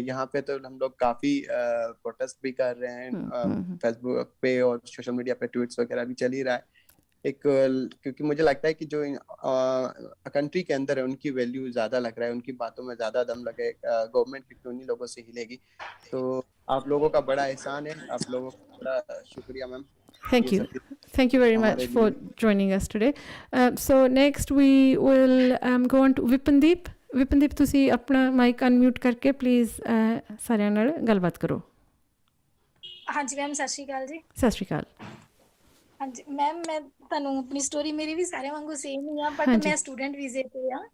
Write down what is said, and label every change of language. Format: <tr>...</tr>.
<hi>यहाँ पे तो हम लोग काफी प्रोटेस्ट भी कर रहे हैं फेसबुक पे और सोशल मीडिया पे, ट्वीट्स वगैरह भी चल ही रहा है. क्योंकि मुझे लगता है कि जो कंट्री के अंदर है उनकी वैल्यू ज्यादा लग रहा है, उनकी बातों में ज्यादा दम लगे. गवर्नमेंट की उन्हीं लोगों से हिलेगी. तो आप लोगों का बड़ा एहसान है, आप लोगों का बड़ा शुक्रिया ma'am.</hi> <en>Thank you very much for joining us today. So next we will go on to Vipandeep.</en> <pa>Vipandeep, ਤੁਸੀਂ ਆਪਣਾ ਮਾਈਕ ਅਨਮਿਊਟ ਕਰਕੇ ਪਲੀਜ਼ ਸਾਰਿਆਂ ਨਾਲ ਗੱਲਬਾਤ ਕਰੋ. ਹਾਂਜੀ ਮੈਮ, ਸਤਿ ਸ਼੍ਰੀ ਅਕਾਲ ਜੀ. ਸਤਿ ਸ਼੍ਰੀ ਅਕਾਲ. ਹਾਂਜੀ ਮੈਮ, ਮੈਂ ਤੁਹਾਨੂੰ ਆਪਣੀ ਸਟੋਰੀ, ਮੇਰੀ ਵੀ ਸਾਰਿਆਂ ਵਾਂਗੂ ਸੇਮ ਹੀ ਆ, ਬਟ ਮੈਂ ਸਟੂਡੈਂਟ ਵੀਜ਼ੇ ਤੇ ਆ.</pa>